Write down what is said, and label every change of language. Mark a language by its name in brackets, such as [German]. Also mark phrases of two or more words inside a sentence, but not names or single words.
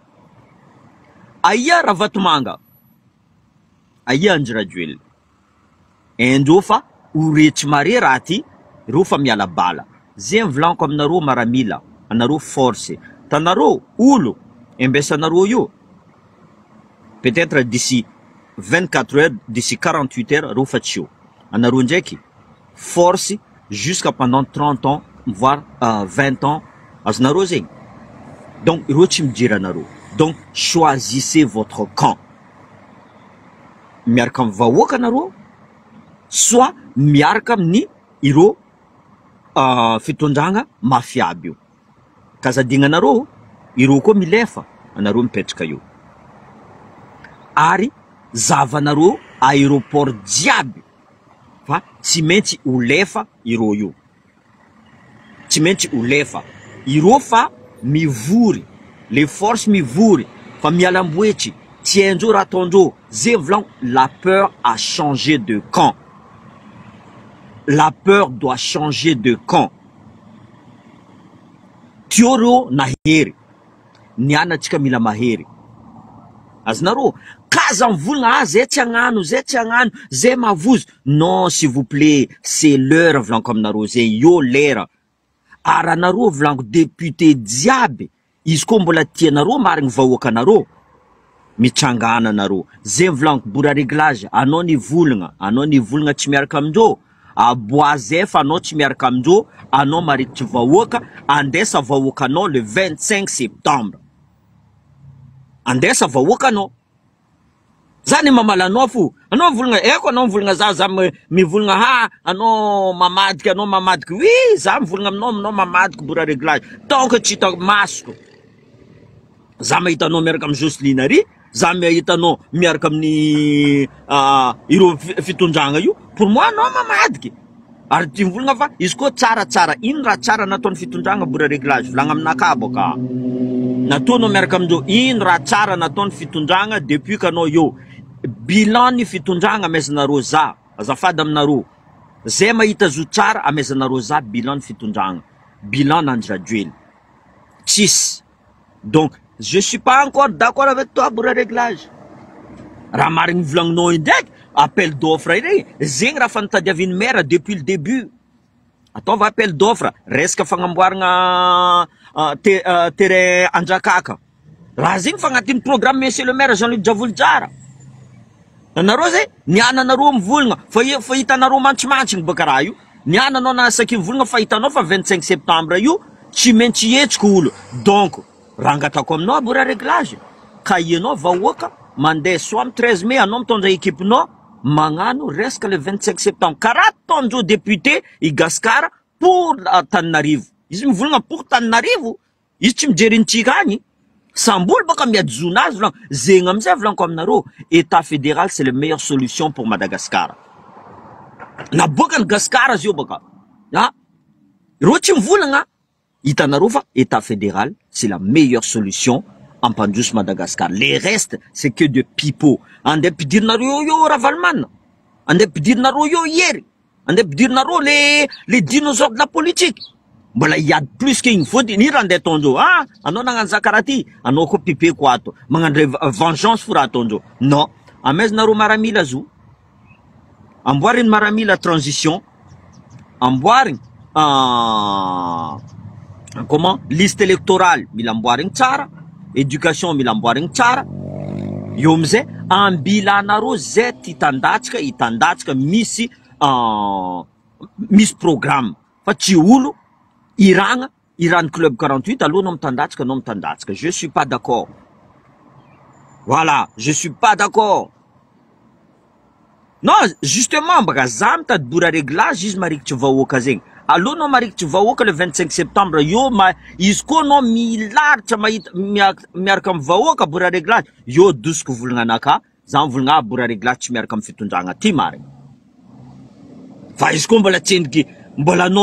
[Malagasy] Aia Ravatomanga. Aia Anjirajoel. Endreo fa oretsy mare raha ty, reo fa miala bala. Zay mivolaniko aminareo maramila, anareo force. Tanareo olo embesanareo io. [French] Peut-être d'ici 24 heures, d'ici 48 heures, [Malagasy] reo fa tsy eo. Anareo ndraiky force [French] jusqu'à pendant 30 ans, voire 20 ans. [Malagasy] Azonareo zegny. Donc reo tsy mijery anareo. [French] Donc choisissez votre camp. [Malagasy] Miaraka amin'ny vahoaka anareo, soit miaraka amin'ny ireo fitondragna mafia aby io. Kazadigna anareo, ireo koa milefa, anareo mipetraka io. Ary zavanareo aéroport jiaby fa tsy maintsy ho lefa ireo io. Tsy maintsy ho lefa. Ireo fa mivory, [French] les forces [Malagasy] mivory, fa mialamboetry, tiendreo raha ataondreo. Zay volaniko, [French] la peur a changé de camp. La peur doit changer de camp. [Malagasy] Tioreo nahery. Nianatsika mila mahery. Azonareo, kaza mivolagna zay tsy agnano, zay tsy agnano, zay mavozo. [French] Non, s'il vous plaît, c'est l'heure [Malagasy] volaniko aminareo zay, yo lera. Ary anareo volaniko député jiaby, izy koa mbola tianareo marigny vahoaka anareo, mitrangana anareo. Zay volaniko bora réglage, anao nivolagna tsy miaraka amindreo. Aboise fa anao tsy miaraka amindreo, anao marikitry vahoaka, andesa vahoaka anao le 25 septembre. Andesa vahoaka anao. Zany mamala anao fo. Anao volagna, eko anao volagna za mivolagna ha, anao mamadika. Oui, za mivolagna aminao mamadika bora réglage. [French] Tant que [Malagasy] tsy hitako masoko. Za mahita anao miaraka amin'ny Jocelyne ary, za mahita anao miaraka amin'ny ireo fitondragna io, [French] pour moi [Malagasy] anao mamadiky. Ary ty mivolagna fa izy koa tsara, ino raha tsara nataon'ny fitondragna bora réglage, volagna aminaka boka. Nataonao miaraka amindreo, ino raha tsara nataon'ny fitondragna depuis kanao io. Bilan ny fitondragna amezanareo za, azafady aminareo. Zay mahita zo tsara amezanareo za bilan ny fitondragna. Bilan n'Anjirajoel. Tsisy. [French] Donc, je suis pas encore d'accord avec toi bora réglage. [Malagasy] Raha marigny volagninao indraiky, appel d'offre regny, zegny raha fanitadiavin'ny maire [French] depuis le début. [Malagasy] Ataova appel d'offre, resaka fagnamboaragna terrain Andrakaka. Raha zegny fa agnatin'ny programme [French] monsieur le maire [Malagasy] Jean-Luc Javoly-Jara. Anareo zay, niana anareo mivolagna, fa hitanareo mantsimantsiny baka raha io. Niana anao nasaky mivolagna fa hitanao fa 25 septembre io, tsy maintsy hetsika olo. Donc, rangatako aminao bora réglage. Ka ianao vahoaka, mandeha soit amin'ny 13 mai, anao mitondra équipenao, magnano resaka le 25 septembre. Karaha ataondreo député i Gaskara pour Tananarivo. Izy mivolagna pour Tananarivo, izy tsy mijery nitsika agny. Samboly baka miadizona azy volaniko. Zegny amizay volaniko aminareo, [French] État fédéral c'est la meilleure solution pour Madagascar. [Malagasy] Naboakany Gaskara zio baka. Reo tsy mivolagna, hitanareo fa [French] État fédéral c'est la meilleure solution [Malagasy] ampandroso Madagascar. [French] Les restes c'est que de pipeaux. [Malagasy] Andeha pidirinareo yo Ravalomanina. Andeha pidirinareo yo Yery. Andeha pidirinareo [French] les dinosaures de la politique. [Malagasy] Mbola hiady [French] plus que [Malagasy] igny fôtiny raha andeha ataondreo. Anao nagnano zakaraha ty, anao koa pipeko ato. Magnano vengeance fo raha ataondreo. Non, amezanareo maramila zo. Amboariny maramila transition. Amboariny comment liste électorale mila amboariny tsara, éducation mila amboariny tsara. Io amizay ambilanareo zay hitandatsika misy programme. Fa tsy olo iragna club 48 aloha anao mitandatsika. [French] Je suis pas d'accord. Voilà, je suis pas d'accord. Non, justement, [Malagasy] baka za mitady bora réglage izy marikitry vahoaka zegny. Allô no marikitry vahoaka le 25 septembre yo izy koa no milaritra mahita miaraka amin'ny vahoaka bora réglage yo dosiko volagna anaka za volagna bora réglage tsy miaraka amin'ny fitondragna ty marigny fa izy koa mbola tsendriky mbola anao